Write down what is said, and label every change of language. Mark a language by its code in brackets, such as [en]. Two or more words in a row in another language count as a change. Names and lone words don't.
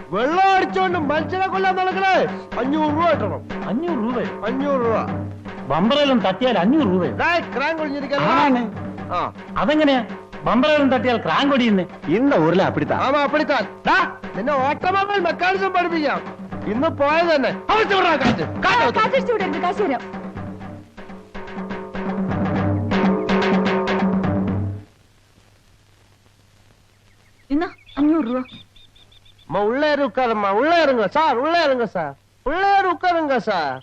[ml] വെള്ളം അടിച്ചോണ്ട് മനുഷ്യനെ കൊല്ലാൻ നടക്കണേ. 500 രൂപ കിട്ടണം. 500 രൂപ? 500 രൂപ. ബമ്പറയിലും തട്ടിയാൽ 500 രൂപ? ക്രാങ്ക് ഒഴിഞ്ഞിരിക്കാൻ. അതെങ്ങനെയാ ബമ്പറയിലും തട്ടിയാൽ ക്രാങ്ക് ഒടിയുന്നേ? [ta] இந்த ஊர்ல அப்படித்தான். ஆமா அப்படித்தான். [ml] നിന്നെ [en] automobile mechanism [ml] പഠിപ്പിക്കാം. ഇന്ന് പോയത് തന്നെ. [ta] என்ன 500 ரூபா? உள்ளே உட்காருமா. உள்ளே இருங்க சார். உள்ளே இருங்க சார். உள்ளே உட்காருங்க சார்.